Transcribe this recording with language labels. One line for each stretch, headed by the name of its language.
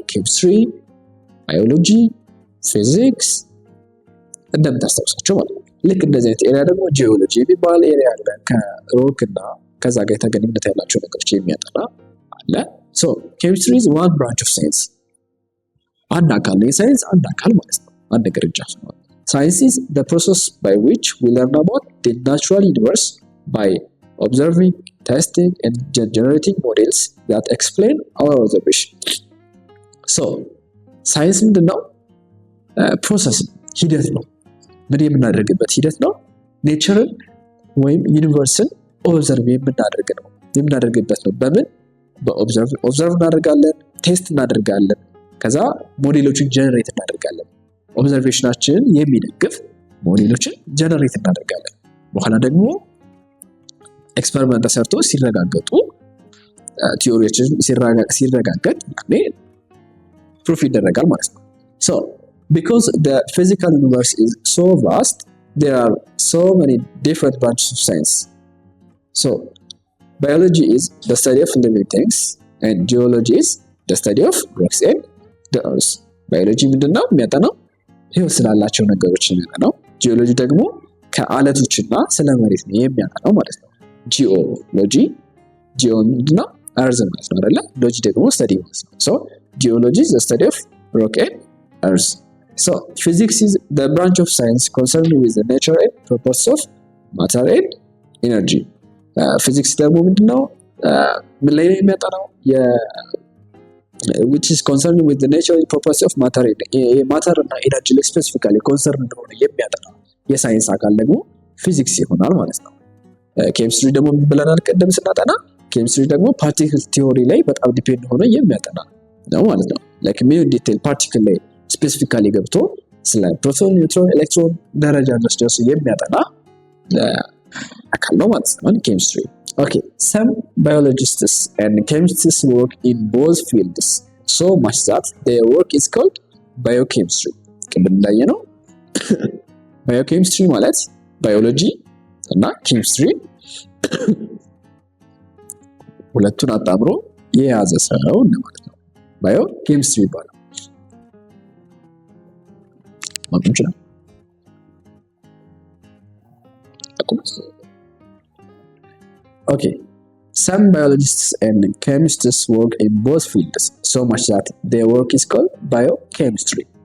Amharic: ኬሚስትሪ፣ ባዮሎጂ፣ ፊዚክስ እንደምታስታውሳቸው ማለት ነው። ልክ እንደዚህ አይነት ኤሪያ ደግሞ ጂኦሎጂ የሚባል ኤሪያ አለ። ከሮክ እና ከዛ ጋር የተገናኙነት ያላቸው ነገሮች የሚያጠና አለ። ሶ ኬሚስትሪ
English: is one branch of science.
Amharic: አንድ አካል ነው የሳይንስ አንድ አካል ማለት ነው። አንድ ቅርንጫፍ ነው።
English: Science is the process by which we learn about the natural universe by observing, testing and generating models that explain our observation.
Amharic: So ሳይንስ ምንድነው? ፕሮሰስ ሂደት ነው። ምን የምናደርግበት ሂደት ነው? ኔቸርን ወይም ዩኒቨርስን ኦብዘርቭ የምናደርግበት ነው። በምን? በኦብዘርቭ እናደርጋለን፣ ቴስት እናደርጋለን፣ ከዛ ሞዴሎችን ጀነሬት እናደርጋለን። ኦብዘርቬሽናችንን የሚደግፍ ሞዴሎችን ጀነሬት እናደርጋለን። በኋላ ደግሞ ኤክስፐሪመንት ተሰርቶ ሲረጋገጡ ቲዮሪዎችን ሲረጋገጥ ፕሩፍ ይደረጋል ማለት ነው።
English: So because the physical universe is so vast, there are so many different branches of science. So biology is the study of living things and geology is the study of rocks and the earth.
Amharic: biology ምንድነው የሚያጠናው? ህይወት ስላላቸው ነገሮች የሚያጠናው። ጂኦሎጂ ደግሞ ከአለቶችና ስለ መሬት ነው የሚያጠናው ማለት ነው። ጂኦ ምንድነው? earth ማለት ነው አይደለ? ሎጂ ደግሞ
English: study
Amharic: ማለት ነው።
English: So geology is the study of rock and earth. So physics is the branch of science concerned with the nature and properties of matter and energy.
Amharic: Physics ደግሞ ምንድነው? ምን ላይ የሚያጠናው?
English: which is concerned with the nature and properties of matter and energy
Amharic: ላይ specifically concerned እንደሆነ የሚያጠናው የሳይንስ አካል ደግሞ ፊዚክስ ይሆናል ማለት ነው። ኬሚስትሪ ደግሞ ምን ብለናል ቀደም ስናጠና? ኬሚስትሪ ደግሞ ፓርቲክል ቲዮሪ ላይ በጣም ዲፔንድ ሆኖ የሚያጠና ነው ማለት ነው። ላይክ ሚን ዲቴል ፓርቲክል ላይ ስፔሲፊካሊ ገብቶ ስለ ፕሮቶን፣ ኒውትሮን፣ ኤሌክትሮን ደረጃ ድረስ የሚያጠና አካል ነው ማለት ነው ኬሚስትሪ።
English: Okay, some biologists and chemists work in both fields so much that their work is called biochemistry.
Amharic: ቅድም እንዳየነው ባዮኬሚስትሪ ማለት ባዮሎጂ እና ኬሚስትሪ ሁለቱን አጣምሮ የያዘ ሰው ማለት ነው። ባዮኬሚስትሪ ይባላል። ማጥንት ነው።
English: Okay, some biologists and chemists work in both fields so much that their work is called biochemistry.